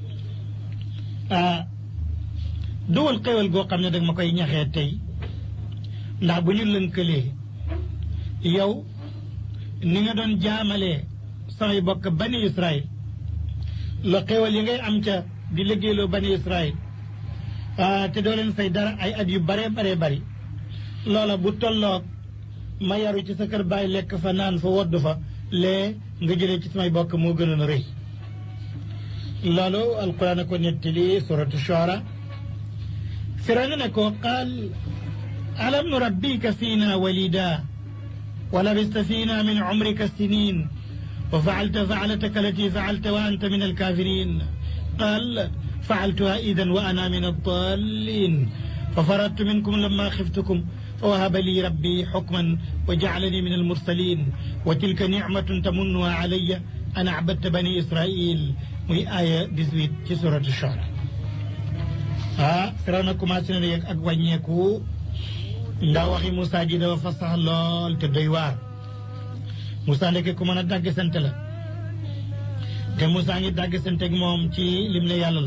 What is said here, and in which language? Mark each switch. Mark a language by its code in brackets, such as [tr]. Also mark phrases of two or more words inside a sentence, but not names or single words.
[wo] duwal xéwal goo xam ne dag ma koy ñaxee tey ndax bu ñu lënkalee yow ni nga doon jaamalee samay bokk bani Israël la xéwal yi ngay am ca di liggéeyloo bani Israël te doo leen fay dara ay at yu bare bari loola bu tolloog ma yaru ci sa kër baay lekk fa naan fa wodd fa lee nga jëlee ci samay bokk moo gënoon a rëy loolu alquran a ko nettali suratu Shuara Firawna ne ko [ar] قال ألم نربك فينا وليدا ولبثت فينا من عمرك سنين وفعلت فعلتك التي فعلت وأنت من الكافرين قال فعلتها إذا وأنا من الضالين ففررت منكم لما خفتكم فوهب لي ربي حكما وجعلني من المرسلين وتلك نعمة تمنها علي أن عبدت بني إسرائيل [wo] muy aaya 18 ci suratu Shuara Firawna commencé na yëg ak wàññeeku ndax waxi Moussa ji dafa fasax lool te doy waar Moussa ndeke ku mën a dàgg sant la te Moussa ngi dàgg sant ak moom ci lim ne yàlla